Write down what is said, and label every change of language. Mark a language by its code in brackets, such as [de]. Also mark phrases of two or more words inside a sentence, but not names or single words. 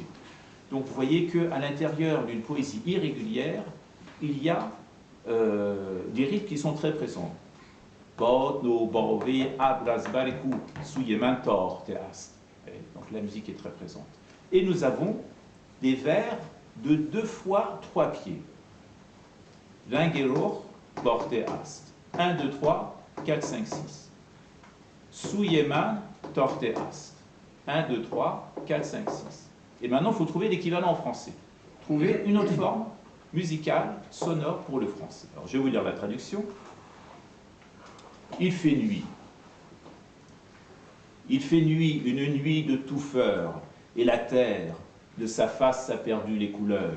[fr] Donc vous voyez qu'à l'intérieur d'une poésie irrégulière, il y a des rythmes qui sont très présents. Donc la musique est très présente. Et nous avons des vers de 2 fois 3 pieds. Lingeror, porte ast. 1, 2, 3, 4, 5, 6. Souyeman, torte ast. 1, 2, 3, 4, 5, 6. Et maintenant, il faut trouver l'équivalent en français. Trouver une autre forme musicale, sonore pour le français. Alors, je vais vous lire la traduction. Il fait nuit. Il fait nuit, une nuit de touffeur, et la terre, de sa face a perdu les couleurs.